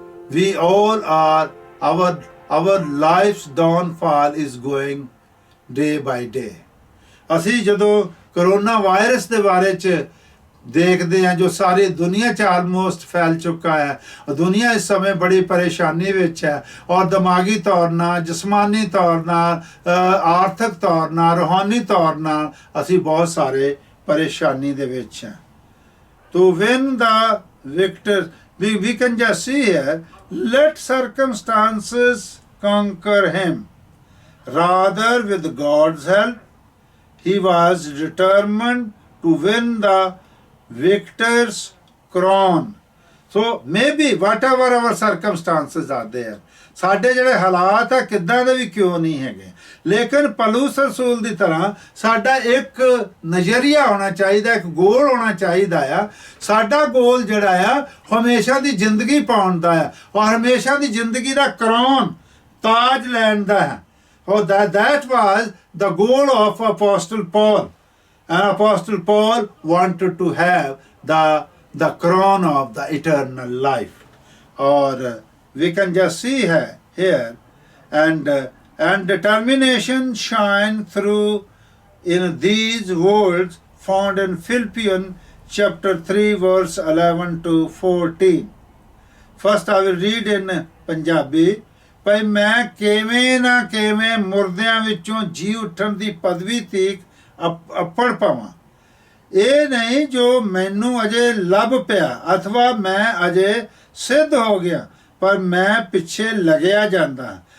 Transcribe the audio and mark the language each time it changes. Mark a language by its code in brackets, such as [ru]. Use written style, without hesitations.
[en] We all are, our life's downfall is going day by day. [pa] ਅਸੀਂ ਜਦੋਂ corona virus ਦੇ ਬਾਰੇ ਚ ਦੇਖਦੇ ਹਾਂ ਜੋ ਸਾਰੀ ਦੁਨੀਆ 'ਚ ਆਲਮੋਸਟ ਫੈਲ ਚੁੱਕਾ ਹੈ। ਦੁਨੀਆ ਇਸ ਸਮੇਂ ਬੜੀ ਪਰੇਸ਼ਾਨੀ ਵਿੱਚ ਹੈ ਔਰ ਦਿਮਾਗੀ ਤੌਰ ਨਾਲ, ਜਿਸਮਾਨੀ ਤੌਰ ਨਾਲ, ਆਰਥਿਕ ਤੌਰ ਨਾਲ, ਰੂਹਾਨੀ ਤੌਰ ਨਾਲ ਅਸੀਂ ਬਹੁਤ ਸਾਰੇ ਪਰੇਸ਼ਾਨੀ ਦੇ ਵਿੱਚ ਹਾਂ। [en] To win the victor, we can just see here, let circumstances conquer him. Rather, with God's help, he was determined to win the victor's crown. So maybe whatever our circumstances are there, [pa] ਸਾਡੇ ਜਿਹੜੇ ਹਾਲਾਤ ਆ ਕਿੱਦਾਂ ਦੇ ਵੀ ਕਿਉਂ ਨਹੀਂ ਹੈਗੇ, ਲੇਕਿਨ ਪੌਲੁਸ ਰਸੂਲ ਦੀ ਤਰ੍ਹਾਂ ਸਾਡਾ ਇੱਕ ਨਜ਼ਰੀਆ ਹੋਣਾ ਚਾਹੀਦਾ, ਇੱਕ ਗੋਲ ਹੋਣਾ ਚਾਹੀਦਾ ਆ। ਸਾਡਾ ਗੋਲ ਜਿਹੜਾ ਆ ਹਮੇਸ਼ਾ ਦੀ ਜ਼ਿੰਦਗੀ ਪਾਉਣ ਦਾ ਆ, ਔਰ ਹਮੇਸ਼ਾ ਦੀ ਜ਼ਿੰਦਗੀ ਦਾ ਕਰੌਨ ਤਾਜ ਲੈਣ ਦਾ ਹੈ। [en] ਔਰ that was the goal of Apostle Paul, and Apostle Paul wanted to have the crown of the eternal life. Or we can just see here and determination shine through in these words found in Philippians chapter 3 verse 11 to 14. First I will read in Punjabi. [pa] ਭਈ ਮੈਂ ਕਿਵੇਂ ਨਾ ਕਿਵੇਂ ਮੁਰਦਿਆਂ ਵਿੱਚੋਂ ਜੀ ਉੱਠਣ ਦੀ ਪਦਵੀ ਤੀਕ ਅੱਪੜ ਪਾਵਾਂ। ਇਹ ਨਹੀਂ ਜੋ ਮੈਨੂੰ ਅਜੇ ਲੱਭ ਪਿਆ ਅਥਵਾ ਮੈਂ ਅਜੇ ਸਿੱਧ ਹੋ ਗਿਆ, ਪਰ ਮੈਂ ਪਿੱਛੇ ਲੱਗਿਆ ਜਾਂਦਾ।